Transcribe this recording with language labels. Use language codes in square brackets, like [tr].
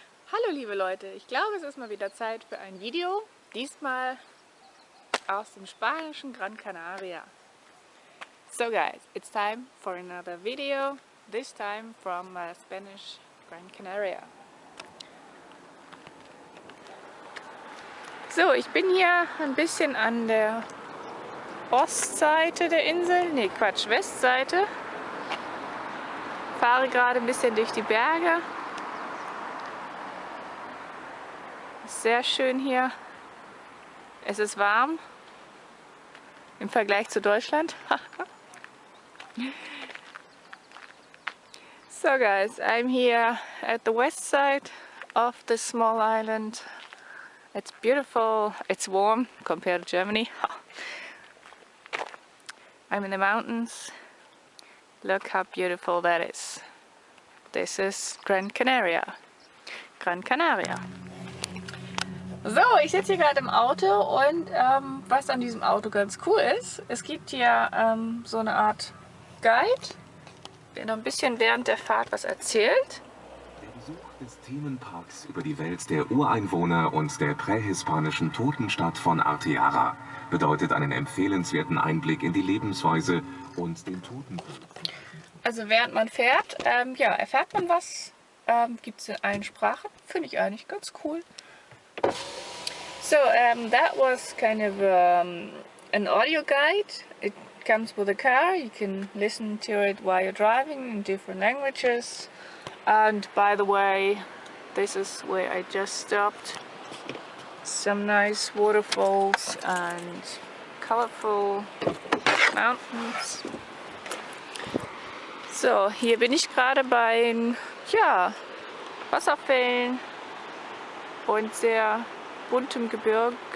[de] Hallo liebe Leute, ich glaube es ist mal wieder Zeit für ein Video, diesmal aus dem spanischen Gran Canaria. [en] So guys, it's time for another video, this time from Spanish Gran Canaria. [de] So, ich bin hier ein bisschen an der Ostseite der Insel, nee Quatsch, Westseite. Fahre gerade ein bisschen durch die Berge. Sehr schön hier. Es ist warm im Vergleich zu Deutschland. [en] So guys, I'm here at the west side of this small island. It's beautiful, it's warm compared to Germany. I'm in the mountains. Look how beautiful that is. This is Gran Canaria. Gran Canaria. [de] So, ich sitze hier gerade im Auto und was an diesem Auto ganz cool ist, es gibt hier so eine Art Guide, der noch ein bisschen während der Fahrt was erzählt. Der Besuch des Themenparks über die Welt der Ureinwohner und der prähispanischen Totenstadt von Arteara bedeutet einen empfehlenswerten Einblick in die Lebensweise und den Totenkult. Also während man fährt, ja, erfährt man was, gibt es in allen Sprachen, finde ich eigentlich ganz cool. [en] So that was kind of an audio guide. It comes with a car. You can listen to it while you're driving in different languages. And by the way, this is where I just stopped. Some nice waterfalls and colorful mountains. [de] So, hier bin ich gerade bei, ja, Wasserfällen und sehr buntem Gebirge.